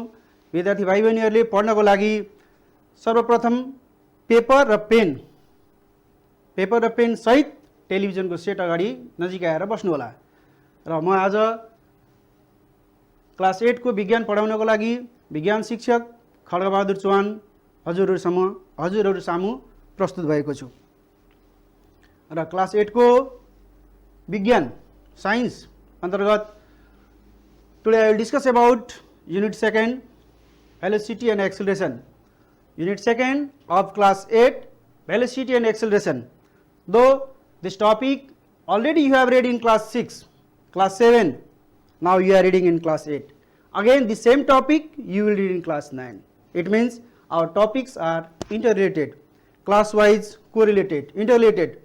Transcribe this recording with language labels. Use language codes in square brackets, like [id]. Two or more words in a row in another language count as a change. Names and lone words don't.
[ne] विद्यार्थी भाइ बहिनीहरूले पढ्नको लागि सर्वप्रथम पेपर र पेन सहित टेलिभिजनको सेट अगाडि नजिक आएर बस्नुहोला। र म आज क्लास 8 को विज्ञान पढाउनको लागि विज्ञान शिक्षक खड्गबहादुर चौहान हजुरहरू सामु प्रस्तुत भएको छु। र क्लास 8 को विज्ञान साइंस अंतर्गत [en] Today I will discuss about unit 2 velocity and acceleration. यूनिट 2 of class 8 velocity and acceleration. Though this topic already you have read in class 6, class 7, now you are reading in class 8. Again the same topic you will read in class 9. It means our topics are interrelated, class wise correlated, interrelated.